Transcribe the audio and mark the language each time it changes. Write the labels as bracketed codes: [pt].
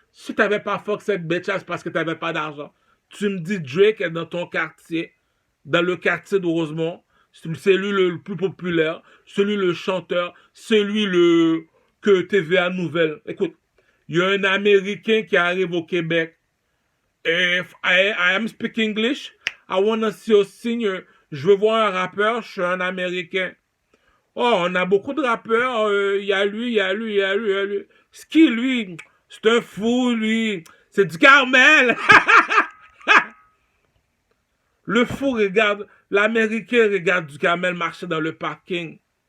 [fr] Si tu n'avais pas fuck cette bête, c'est parce que tu n'avais pas d'argent. Tu me dis Drake est dans ton quartier, dans le quartier de Rosemont. C'est lui le plus populaire, celui le chanteur, celui que TVA Nouvelle. Écoute, il y a un Américain qui arrive au Québec. [en] If I am speak English, I wanna see a singer. [fr] Je veux voir un rappeur, je suis un Américain. Oh, on a beaucoup de rappeurs. Il y a lui. C'est qui, lui? C'est un fou, lui. C'est du Carmel. Le fou regarde, l'Américain regarde du Carmel marcher dans le parking.